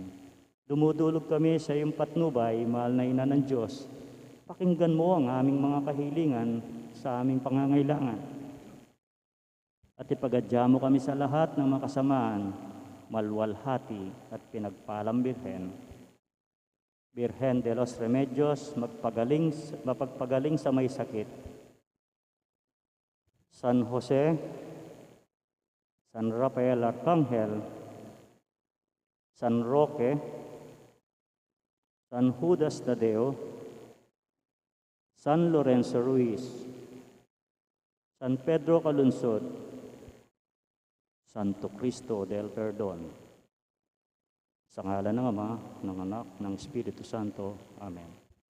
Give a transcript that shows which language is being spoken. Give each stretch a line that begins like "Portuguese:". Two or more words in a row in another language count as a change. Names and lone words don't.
Filipino: Dumudulog kami sa iyong patnubay, mahal na Ina ng Diyos. Pakinggan mo ang aming mga kahilingan sa aming pangangailangan. At ipagadya mo kami sa lahat ng mga kasamaan, malwalhati at pinagpalang Birhen. Birhen de los Remedios, mapagpagaling sa may sakit. San Jose, San Rafael Arcangel, San Roque, San Judas Tadeo, San Lorenzo Ruiz, San Pedro Calunsod, Santo Cristo del Perdon. Sa ngalan ng Ama, ng Anak, ng Espiritu Santo. Amen.